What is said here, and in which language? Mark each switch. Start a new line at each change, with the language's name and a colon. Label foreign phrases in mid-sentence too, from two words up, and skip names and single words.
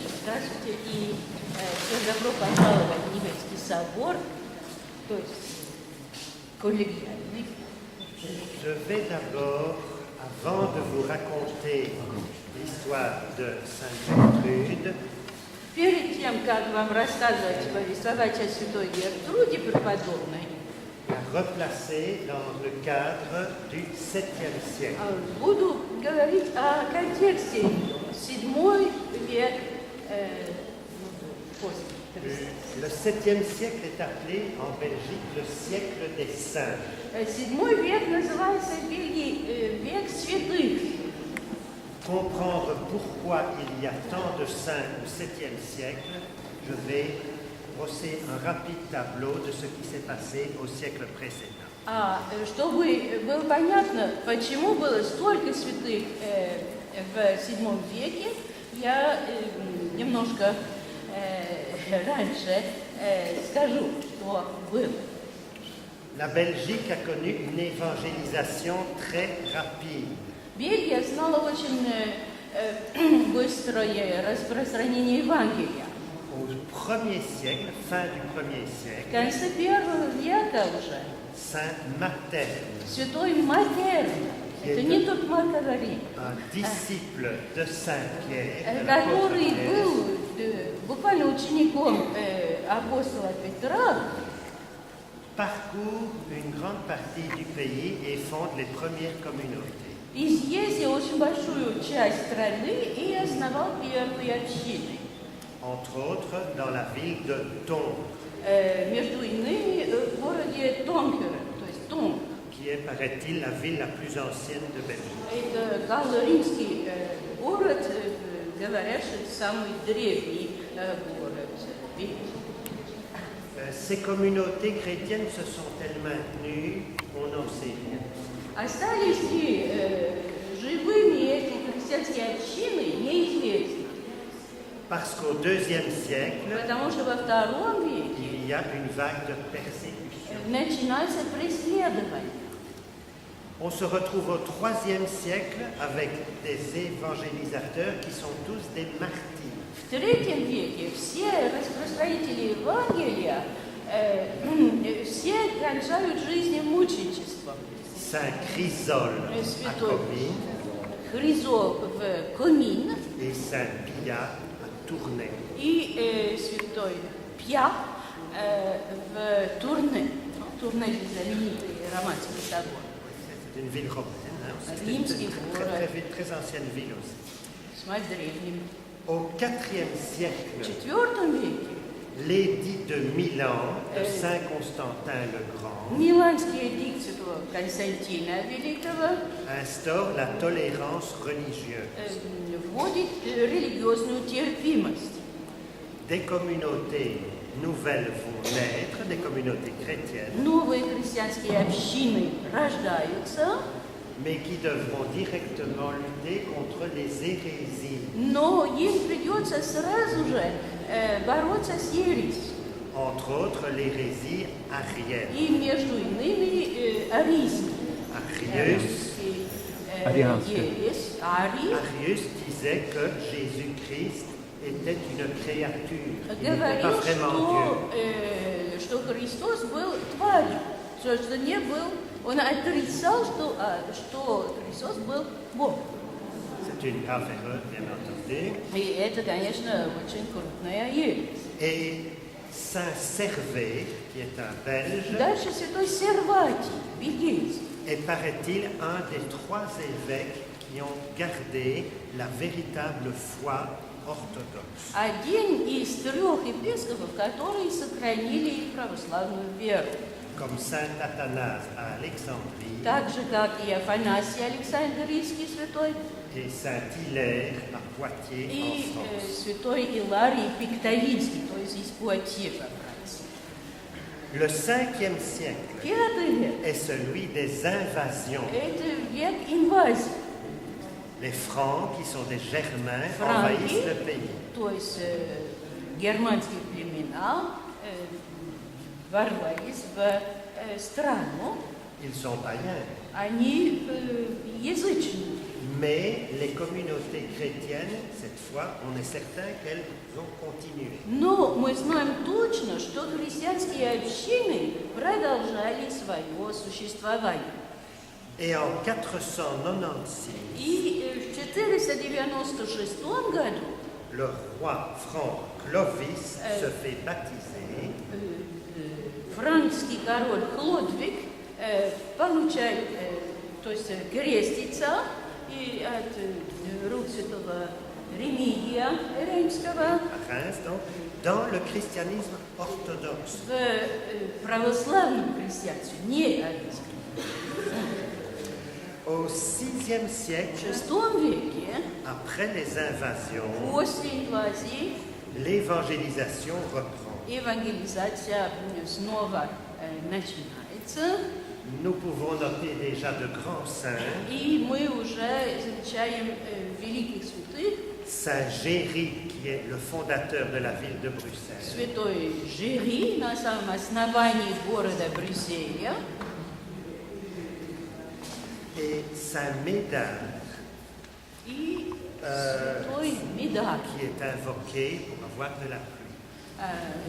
Russian: Здравствуйте и всем добро пожаловать в Невельский собор, то есть коллегиальный.
French: Je vais d'abord, avant de vous raconter l'histoire de Sainte Gertrude,
Russian: Перед тем, как вам рассказывать, повествовать о святой Гертруде преподобной,
French: la replacer dans le cadre du 7e siècle.
Russian: буду говорить о контексте VII век после Христа.
French: Le 7e siècle est appelé en Belgique le siècle des saints.
Russian: VII век называется в Бельгии век святых.
French: Comprendre pourquoi il y a tant de saints au 7e siècle, je vais brosser un rapide tableau de ce qui s'est passé au siècle précédent.
Russian: Чтобы было понятно, почему было столько святых в VII веке, я немножко раньше скажу, что было.
French: La Belgique a connu une évangélisation très rapide.
Russian: Бельгия знала очень быстрое распространение Евангелия.
French: Au 1er siècle, fin du 1er
Russian: В
French: siècle,
Russian: конце первого века уже Saint Mattern, святой Матерн, это не тот Марк-Аварий,
French: un disciple de Saint Pierre, de l'apôtre
Russian: который Pierre, был буквально учеником апостола Петра,
French: parcourt une grande partie du pays et fonde les premières communautés.
Russian: изъездил очень большую часть страны и основал первые общины.
French: Entre autres dans la ville de Tongres,
Russian: Между иными в городе Тонкере, то есть Тонг.
French: qui est, paraît-il, la ville la plus ancienne de Belgique.
Russian: Это галло-римский город, говорят, что это самый древний город Бельгии.
French: Ces communautés chrétiennes se sont-elles maintenues? On n'en sait rien.
Russian: Остались ли живыми эти христианские общины, неизвестно.
French: Parce qu'au 2e siècle,
Russian: Потому что во II веке
French: il y a une vague de persécution.
Russian: начинается преследование.
French: On se retrouve au 3e siècle avec des évangélisateurs qui sont tous des martyrs.
Russian: В III веке все распространители Евангелия, все кончают жизнь мученичеством.
French: Saint Chrysole à
Russian: Святой Comines Хризол в Комин
French: et Saint Pia à Tournai.
Russian: и святой Пья в Турне. Турне знаменитый романский собор.
French: C'est une ville romaine, hein, aussi.
Russian: Римский
French: C'est
Russian: город
French: une très ancienne ville aussi.
Russian: с древним.
French: Au 4e
Russian: В
French: siècle,
Russian: IV веке
French: l'édit de Milan de Saint Constantin le Grand
Russian: Миланский эдикт святого Константина Великого
French: instaure la tolérance religieuse.
Russian: вводит религиозную терпимость.
French: Des communautés nouvelles vont naître, des communautés chrétiennes,
Russian: Новые христианские общины рождаются,
French: mais qui devront directement lutter contre les hérésies,
Russian: но им придется сразу же бороться с ересью.
French: entre autres l'hérésie arienne.
Russian: И между иными арийские.
French: Arius disait que Jésus-Christ était une créature, il n'était pas
Russian: Говорил,
French: vraiment Dieu.
Russian: что Христос был тварью, что не был, он отрицал, что Христос был Бог.
French: C'est une grave erreur, bien entendu.
Russian: И это, конечно, очень крупная ересь.
French: Et Saint Servais, qui est un Belge,
Russian: Дальше святой Серватий, бельгийский.
French: est, paraît-il, un des 3 évêques qui ont gardé la véritable foi orthodoxe.
Russian: Один из 3 епископов, которые сохранили православную веру.
French: Comme Saint Athanase à Alexandrie
Russian: Так же, как и Афанасий Александрийский святой,
French: et Saint Hilaire à Poitiers
Russian: и
French: en France.
Russian: святой Иларий Пиктовинский, то есть из Пуатье во Франции.
French: Le 5e siècle
Russian: Пятый век
French: est celui des invasions. –
Russian: это век инвазии,
French: Les Francs, qui sont des Germains,
Russian: Франки,
French: envahissent le pays.
Russian: то есть германские племена ворвались в страну,
French: Ils sont païens,
Russian: они язычные.
French: Mais les communautés chrétiennes, cette fois, on est certain qu'elles ont continué.
Russian: Но мы знаем точно, что христианские общины продолжали свое существование.
French: Et en 496,
Russian: И в 496 году
French: le roi franc Clovis se fait baptiser
Russian: франкский король Хлодвиг получает, то есть крестится и от рук святого Ремигия Римского
French: à Reims, donc, dans le christianisme orthodoxe.
Russian: в православном христианстве, не арийском.
French: Au VIe
Russian: В
French: siècle,
Russian: VI веке,
French: après les invasions,
Russian: после инвазии,
French: l'évangélisation reprend.
Russian: евангелизация снова начинается,
French: Nous pouvons noter déjà de grands saints,
Russian: и мы уже замечаем великих святых,
French: Saint Géry, qui est le fondateur de la ville de Bruxelles,
Russian: святой Жири на самом основании города Брюсселя,
French: et Saint Médard,
Russian: и святой Медар,
French: qui est invoqué pour avoir de la pluie,